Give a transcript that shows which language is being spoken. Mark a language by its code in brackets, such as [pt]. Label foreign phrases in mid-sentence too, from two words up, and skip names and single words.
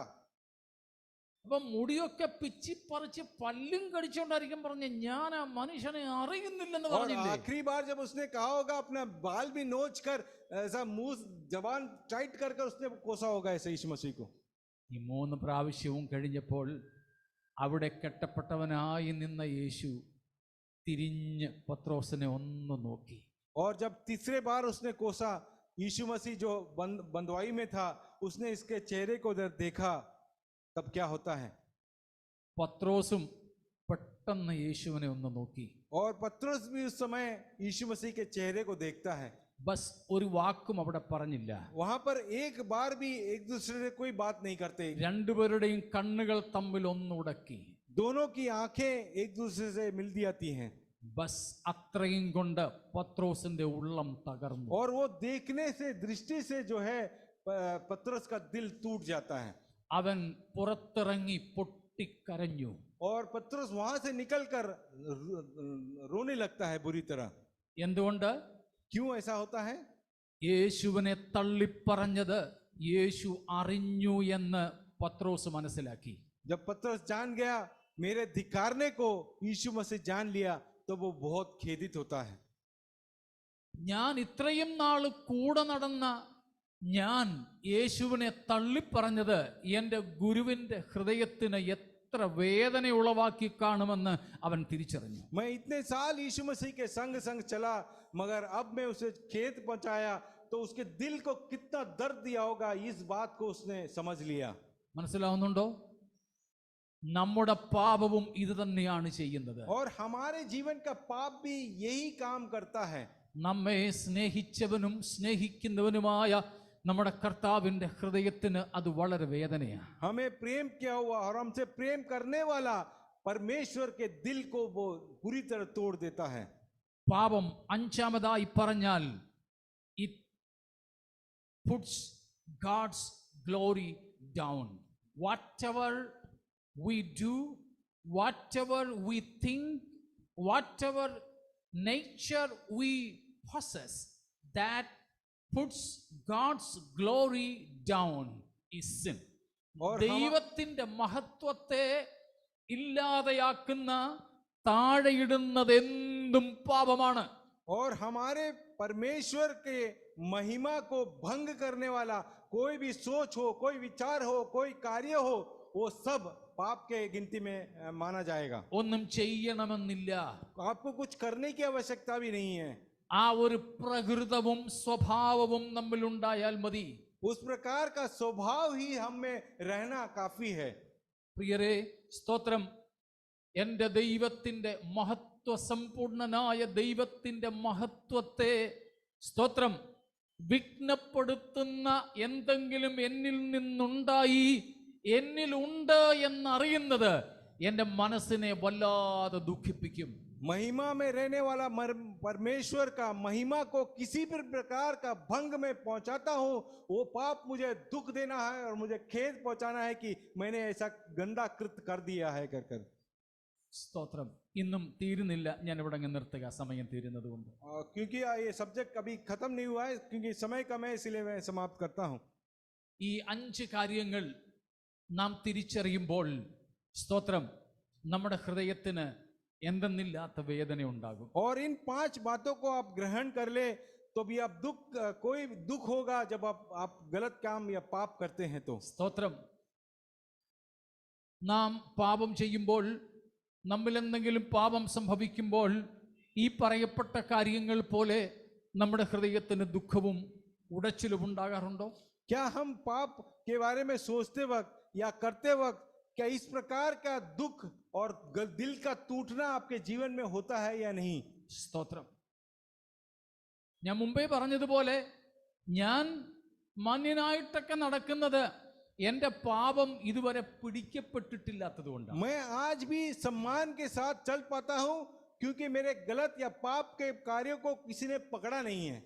[ml] അപ്പൊ മുടിയൊക്കെ പിച്ചിപ്പറിച്ച് പല്ലും കടിച്ചോണ്ടായിരിക്കും പറഞ്ഞ ഞാൻ ആ മനുഷ്യനെ അറിയുന്നില്ലെന്ന് [hi] और [ml] പറഞ്ഞില്ലേ? [hi] आखिरी बार जब उसने कहा होगा अपना बाल भी नोच कर ऐसा मुंह जबान टाइट कर कर उसने कोसा होगा ऐसे यीशु मसीह को. [ml] ഈ 3 പ്രാവശ്യവും കഴിഞ്ഞപ്പോൾ അവിടെ കെട്ടപ്പെട്ടവനായി നിന്ന യേശു തിരിഞ്ഞ് പത്രോസിനെ ഒന്ന് നോക്കി. [hi] और जब तीसरे बार उसने कोसा यीशु मसीह जो बंदवाई में था उसने इसके चेहरे को देखा. तब क्या होता है? [ml] പത്രോസും പെട്ടെന്ന് യേശുവിനെ ഒന്ന് നോക്കി. [hi] और पतरस भी उस समय यीशु मसीह के चेहरे को देखता है. [ml] ബസ് ഒരു വാക്കും അവിടെ പറഞ്ഞില്ല. [hi] वहां पर एक बार भी एक दूसरे से कोई बात नहीं करते. [ml] രണ്ടുപേരുടെയും കണ്ണുകൾ തമ്മിൽ ഒന്നുടക്കി. [hi] दोनों की आंखें एक दूसरे से मिल जाती हैं. [ml] ബസ് അത്രയും കൊണ്ട് പത്രോസിന്റെ ഉള്ളം തകർന്നു. [hi] और वो देखने से दृष्टि से जो है पतरस का दिल टूट जाता है. [ml] അവൻ പുറത്തിറങ്ങി പൊട്ടിക്കരഞ്ഞു. [hi] और पतरस वहां से निकलकर रोने लगता है बुरी तरह. [ml] എന്തുകൊണ്ട്? [hi] क्यों ऐसा होता है? [ml] യേശുവിനെ തള്ളിപ്പറഞ്ഞത് യേശു അറിഞ്ഞു എന്ന് പത്രോസ് മനസ്സിലാക്കി. [hi] जब पतरस जान गया मेरे धिक्कारने को यीशु मसीह जान लिया तो वो बहुत खेदित होता है. [ml] ഞാൻ ഇത്രയും നാള് കൂടെ നടന്ന ഞാൻ യേശുവിനെ തള്ളിപ്പറഞ്ഞത് എൻ്റെ ഗുരുവിൻ്റെ ഹൃദയത്തിന് എത്ര വേദന ഉളവാക്കി കാണുമെന്ന് അവൻ തിരിച്ചറിഞ്ഞു. [hi] मैं इतने साल यीशु मसीह के संग संग चला मगर अब मैं उसे खेद पहुंचाया तो उसके दिल को कितना दर्द दिया होगा इस बात को उसने समझ लिया. [ml] മനസ്സിലാവുന്നുണ്ടോ? നമ്മുടെ പാപവും ഇത് തന്നെയാണ് ചെയ്യുന്നത്. [hi] और हमारे जीवन का पाप भी यही काम करता है. [ml] നമ്മെ സ്നേഹിച്ചവനും സ്നേഹിക്കുന്നവനുമായ നമ്മുടെ കർത്താവിന്റെ ഹൃദയത്തിന് അത് വളരെ വേദനയാണ്. [hi] हमें प्रेम किया हुआ और हमसे प्रेम करने वाला परमेश्वर के दिल को वो पूरी तरह तोड़ देता है. [ml] പാപം അഞ്ചാമതായി പറഞ്ഞാൽ [en] it puts God's glory down. Whatever we do, whatever we think, whatever nature we possess, that puts God's glory down is sin. [ml] ദൈവത്തിന്റെ മഹത്വത്തെ ഇല്ലാതെയാക്കുന്ന താഴെയിടുന്നതെന്തും പാപമാണ്. [hi] और हमारे परमेश्वर के महिमा को भंग करने वाला कोई भी सोच हो, कोई विचार हो, कोई कार्य हो, वो सब पाप के गिनती में माना जाएगा. [ml] ഒന്നും ചെയ്യണമെന്നില്ല. [hi] आपको कुछ करने की आवश्यकता भी नहीं है. [ml] ആ ഒരു പ്രകൃതവും സ്വഭാവവും നമ്മിൽ ഉണ്ടായാൽ മതി. [hi] उस प्रकार का स्वभाव ही हम में रहना काफी है. [ml] പ്രിയരേ, സ്തോത്രം. എൻ്റെ ദൈവത്തിൻ്റെ മഹത്വസമ്പൂർണനായ ദൈവത്തിൻ്റെ മഹത്വത്തെ സ്തോത്രം വിഘ്നപ്പെടുത്തുന്ന എന്തെങ്കിലും എന്നിൽ നിന്നുണ്ടായി എന്നിലുണ്ട് എന്നറിയുന്നത് എൻ്റെ മനസ്സിനെ വല്ലാതെ ദുഃഖിപ്പിക്കും. [hi] महिमा में रहने वाला परमेश्वर का महिमा को किसी भी प्रकार का भंग में पहुंचाता हूं, वो पाप मुझे दुख देना है और मुझे खेद पहुंचाना है कि मैंने ऐसा गंदा कृत्य कर दिया है कर [ml] സ്തോത്രം. ഇന്നും തീരുന്നില്ല, ഞാൻ ഇവിടെ അങ്ങ് നിർത്തുക, സമയം തീരുന്നത് കൊണ്ട്. [hi] क्योंकि ये सब्जेक्ट कभी खत्म नहीं हुआ है, क्योंकि समय कम है, इसलिए मैं समाप्त करता हूं. [ml] ഈ 5 കാര്യങ്ങൾ നാം തിരിച്ചറിയുമ്പോൾ സ്തോത്രം നമ്മുടെ ഹൃദയത്തിന് എന്തെന്നില്ലാത്ത വേദന ഉണ്ടാകും. [hi] और इन 5 बातों को आप ग्रहण कर ले तो भी आप कोई दुख होगा जब आप गलत काम या पाप करते हैं तो. [ml] സ്തോത്രം. നാം പാപം ചെയ്യുമ്പോൾ, നമ്മിൽ എന്തെങ്കിലും പാപം സംഭവിക്കുമ്പോൾ ഈ പറയപ്പെട്ട കാര്യങ്ങൾ പോലെ നമ്മുടെ ഹൃദയത്തിന് ദുഃഖവും ഉടച്ചിലും ഉണ്ടാകാറുണ്ടോ? [hi] क्या हम पाप के बारे में सोचते वक्त या करते वक्त क्या इस प्रकार का दुख और दिल का टूटना आपके जीवन में होता है या नहीं? [ml] സ്തോത്രം. ഞാൻ മുമ്പേ പറഞ്ഞതുപോലെ ഞാൻ മാന്യനായിട്ടൊക്കെ നടക്കുന്നത് എന്റെ പാപം ഇതുവരെ പിടിക്കപ്പെട്ടിട്ടില്ലാത്തത് കൊണ്ടാണ്. [hi] मैं आज भी सम्मान के साथ चल पाता हूं क्योंकि मेरे गलत या पाप के कार्यों को किसी ने पकड़ा नहीं है.